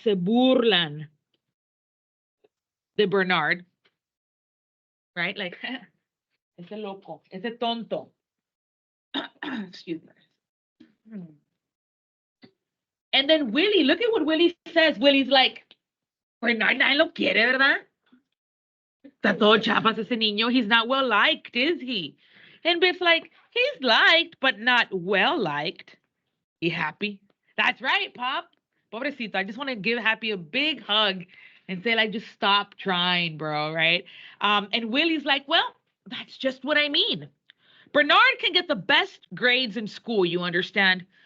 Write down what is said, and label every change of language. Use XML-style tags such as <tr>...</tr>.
<es>Se burlan de Bernard, right? Like, ese loco, ese tonto.</es> <en>Excuse me. And then Willie, look at what Willie says. Willie's like,</en> <es>Bernard nadie lo quiere, ¿verdad? Está todo chapas ese niño.</es> <en>He's not well liked, is he? And Biff's like, he's liked, but not well liked. You happy? That's right, Pop. Pobrecito. I just want to give Happy a big hug and say, like, just stop trying, bro, right? And Willie's like, well, that's just what I mean. Bernard can get the best grades in school, you understand?</en>